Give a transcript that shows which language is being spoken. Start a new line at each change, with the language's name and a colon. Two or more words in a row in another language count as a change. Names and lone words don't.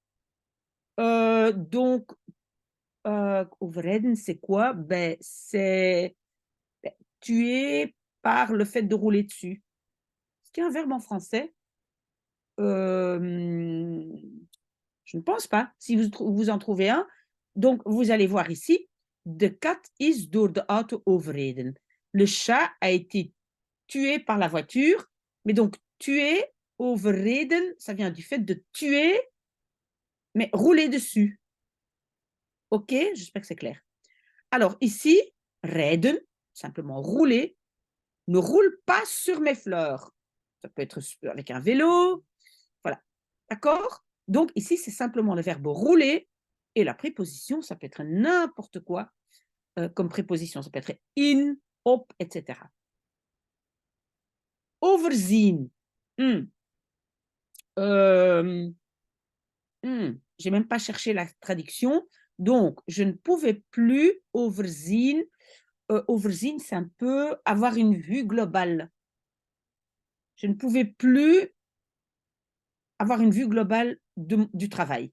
French: Donc, overrijden, c'est quoi? Ben, c'est tuer par le fait de rouler dessus. Est-ce qu'il y a un verbe en français? Je ne pense pas. Si vous en trouvez un, donc vous allez voir ici,
Dutch: de kat is door de auto overreden.
French: Le chat a été tué par la voiture, mais donc tuer, overreden, ça vient du fait de tuer, mais rouler dessus. OK? J'espère que c'est clair. Alors ici, rijden, simplement rouler, ne roule pas sur mes fleurs. Ça peut être avec un vélo, voilà. D'accord? Donc ici, c'est simplement le verbe rouler et la préposition, ça peut être n'importe quoi comme préposition. Ça peut être
Dutch: in, op,
French: etc. Overzien. J'ai même pas cherché la traduction. Donc, je ne pouvais plus overzien. Overzien, c'est un peu avoir une vue globale. Je ne pouvais plus avoir une vue globale du travail.